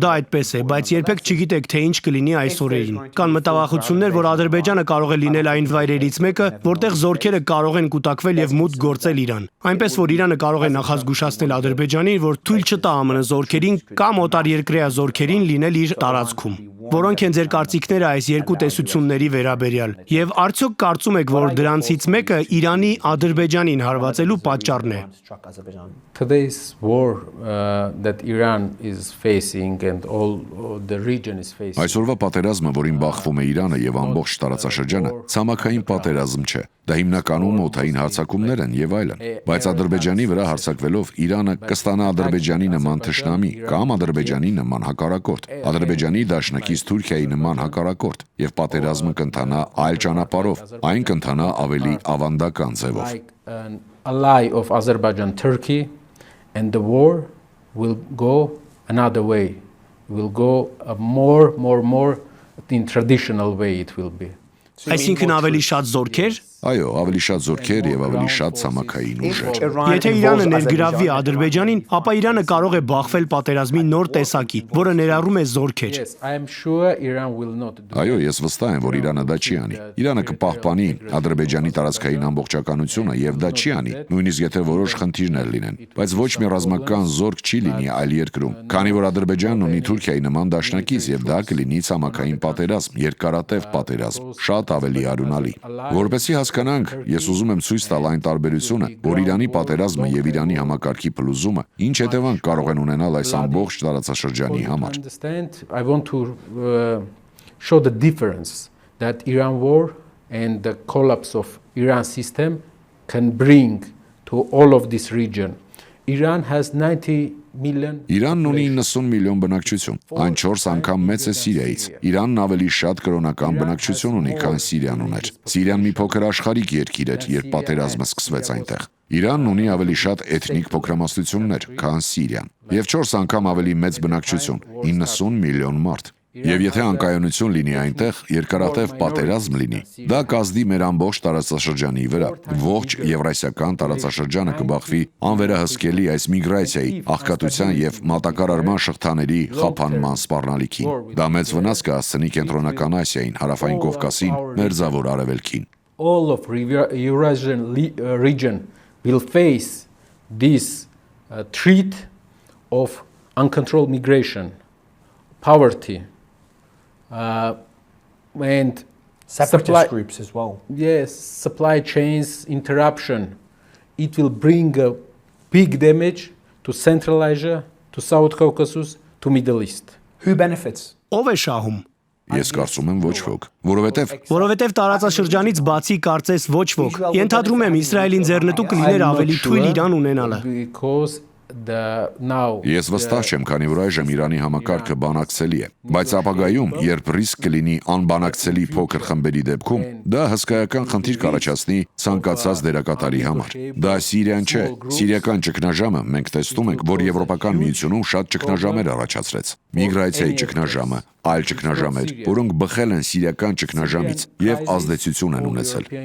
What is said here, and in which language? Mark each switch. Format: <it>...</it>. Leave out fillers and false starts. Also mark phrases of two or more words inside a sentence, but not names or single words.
<hy>դա այդպես է, բայց երբեք չգիտեք, թե ինչ կլինի այս օրերին։ Կան մտավախություններ, որ Ադրբեջանը կարող է լինել այն վայրերից մեկը, որտեղ զորքերը կարող են կուտակվել եւ մուտք գործել Իրան։ Այնպես որ Իրանը կարող է նախազգուշացնել Ադրբեջանին, որ թույլ չտա ԱՄՆ զորքերին կամ օտարերկրյա զորքերին լինել իր տարածքում։ Որոնք են ձեր կարծիքները այս երկու տեսությունների վերաբերյալ, եւ արդյոք կարծում եք, որ դրանցից մեկը Իրանի Ադրբեջանին հարվածելու պատճառն է։</hy> <en>Today's war that Iran is facing and all the region is facing.</en> <hy>Այսօրվա պատերազմը, որին բախվում է Իրանը եւ ամբողջ տարածաշրջանը, ցամաքային պատերազմ չէ։ Դա հիմնականում օդային հարձակումներ են եւ այլն։ Բայց Ադրբեջանի վրա հարձակվելով Իրանը կստանա Ադրբեջանի նման թշնամի կամ Ադրբեջանի նման հակառակորդ, Ադրբեջանի դաշնակից Թուրքիայի նման հակառակորդ եւ պատերազմը կընթանա այլ ճանապարհով, այն կընթանա ավելի ավանդական ձևով։</hy> <en>An ally of Azerbaijan, Turkey, and the war will go another way. Will go more in traditional way it will be.</en> <hy>Այսինքն ավելի շատ զորքեր։ Այո, ավելի շատ զորքեր եւ ավելի շատ ցամաքային ուժեր։ Եթե Իրանը ներգրավվի Ադրբեջանին, ապա Իրանը կարող է բախվել պատերազմի նոր տեսակի, որը ներառում է զորքեր։</hy> <en>Yes, I am sure Iran will not do.</en> <hy>Այո, ես վստահ եմ, որ Իրանը դա չի անի։ Իրանը կպահպանի Ադրբեջանի տարածքային ամբողջականությունը եւ դա չի անի, նույնիսկ եթե որոշ խնդիրներ լինեն, բայց ոչ մի ռազմական զորք չի լինի այլ երկրում, քանի որ Ադրբեջանն ունի Թուրքիայի նման դաշնակից եւ դա կլինի ցամաքային պատերազմ, երկարատև պատերազմ, շատ ավելի արունալի։ Որպեսզի հասկանանք, ես ուզում եմ ցույց տալ այն տարբերությունը, որ Իրանի պատերազմը եւ Իրանի համակարգի փլուզումը ինչ հետևանք կարող են ունենալ այս ամբողջ տարածաշրջանի համար։</hy> <en>I want to show the difference that Iran war and the collapse of Iran system can bring to all of this region. Iran has 90 million.</en> <hy>Իրանն ունի 90 միլիոն բնակչություն, այն 4 անգամ մեծ է Սիրիայից։ Իրանն ավելի շատ կրոնական բնակչություն ունի, քան Սիրիան ուներ։ Սիրիան մի փոքր աշխարհիկ երկիր էր, երբ պատերազմը սկսվեց այնտեղ։ Իրանն ունի ավելի շատ էթնիկ փոքրամասնություններ, քան Սիրիան, եւ 4 անգամ ավելի մեծ բնակչություն՝ 90 միլիոն մարդ։ Եվ եթե անկայունություն լինի այնտեղ, երկարատև պատերազմ լինի, դա կազդի մեր ամբողջ տարածաշրջանի վրա։ Ողջ Եվրասիական տարածաշրջանը կբախվի անվերահսկելի այս միգրացիայի, աղքատության եւ մատակարարման շղթաների խափանման սպառնալիքին։ Դա մեծ վնաս կհասցնի Կենտրոնական Ասիային, Հարավային Կովկասին, Մերձավոր Արևելքին։</hy> <en>All of Eurasian region will face this threat of uncontrolled migration, poverty, and Separatist groups as well. Yes, supply chains interruption. It will bring a big damage to Central Asia, to South Caucasus, to Middle East. Who benefits?</en> <hy>Ով է շահում։ Ես կարծում եմ ոչ ոք, Որովհետև տարածաշրջանից բացի կարծես ոչ ոք։ Ենթադրում եմ Իսրայելին ձեռնտու կլիներ ավելի թույլ Իրան ունենալը։</hy> <en>Because</en> <hy>Ես վստահ չեմ, քանի որ այժմ Իրանի համակարգը բանակցելի է, բայց ապագայում, երբ ռիսկ կլինի անբանակցելի փոքր խմբերի դեպքում, դա հսկայական խնդիր կառաջացնի ցանկացած դերակատարի համար։ Դա Սիրիան չէ, սիրիական ճգնաժամը մենք տեսնում ենք, որ Եվրոպական միությունում շատ ճգնաժամեր առաջացրեց։ Միգրացիայի ճգնաժամը, այլ ճգնաժամեր, որոնք բխել են սիրիական ճգնաժամից եւ ազդեցություն են ունեցել։</hy>